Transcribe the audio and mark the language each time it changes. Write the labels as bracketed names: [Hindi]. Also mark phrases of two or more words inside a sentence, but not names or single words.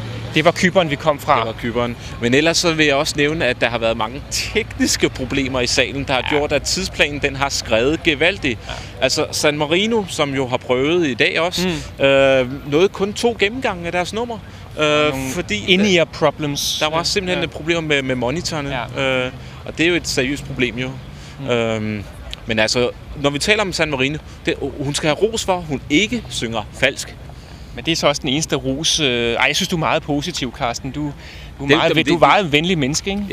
[Danish] Det var Cypern, vi kom fra. Det var Cypern. Men ellers så vil jeg også nævne, at der har været mange tekniske problemer i salen, der har gjort, at tidsplanen den har skrevet gevaldigt. Ja. Altså San Marino, som jo har prøvet i dag også, nåede kun 2 gennemgange af deres nummer. Fordi [English] in-ear problems. [Danish] Der var simpelthen et problem med monitorerne. Ja. Og det er jo et seriøst problem jo. Men altså, når vi taler om San Marino, hun skal have ros for, at hun ikke synger falsk. Men det er så også den eneste ros. Jeg synes, du er meget positiv, Carsten. Du er meget en venlig menneske, ikke?